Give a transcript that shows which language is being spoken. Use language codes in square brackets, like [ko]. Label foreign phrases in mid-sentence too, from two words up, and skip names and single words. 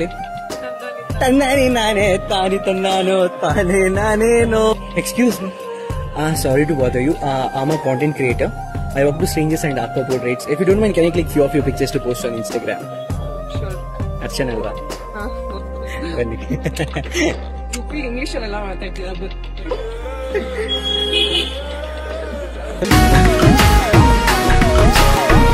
[kn] ತನ್ನಾನಿ ನಾನೇ ತಾನಿ ತನ್ನಾನೋ ತಾನೇ ನಾನೇನೋ. [en] Excuse me. Sorry to bother you. I'm a content creator. I work with strangers and art portraits. If you don't mind, can I click few of your pictures to post on Instagram? [kn] Sure. Archana ಅಲ್ವಾ. ಬನ್ನಿ. ಇಂಗ್ಲಿಷ್ ಅಲ್ಲ ಮಾತಾಡ್ತಿರೋದು.